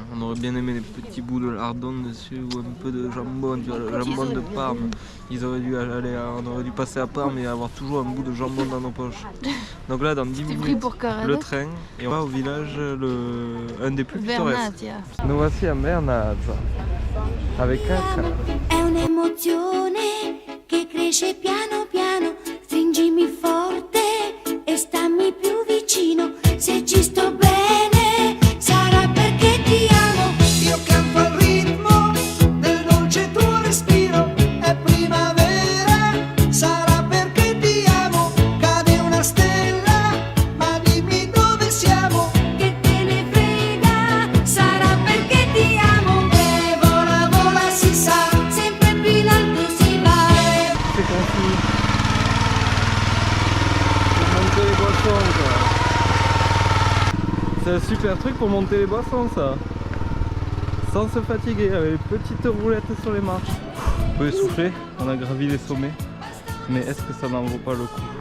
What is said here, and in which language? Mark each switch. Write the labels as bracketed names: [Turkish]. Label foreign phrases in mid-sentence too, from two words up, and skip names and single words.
[French] On aurait bien aimé des petits bouts de lardon dessus ou un peu de jambon, tu vois, le jambon de Parme. On aurait dû passer à Parme et avoir toujours un bout de jambon dans nos poches. Donc là dans 10 Pris minutes pour le train et on va au village un des plus pittoresques. Vernazia. Nous voici à Vernazza avec un train. [Italian] È un'emozione che cresce piano piano, stringimi forte e stammi più vicino, se ci sto bene sarà perché ti amo. Io canto al ritmo del dolce tuo respiro, è primavera, sarà perché ti amo, cade una stella, ma dimmi dove siamo. Che te ne frega, sarà perché ti amo. E vola, vola si sa, Sempre più in alto si va. [French] C'est confus. Pour monter les boissons quoi. C'est un super truc pour monter les boissons ça. Sans se fatiguer, avec les petites roulettes sur les marches. Un peu essoufflé, on a gravi les sommets. Mais est-ce que ça n'en vaut pas le coup?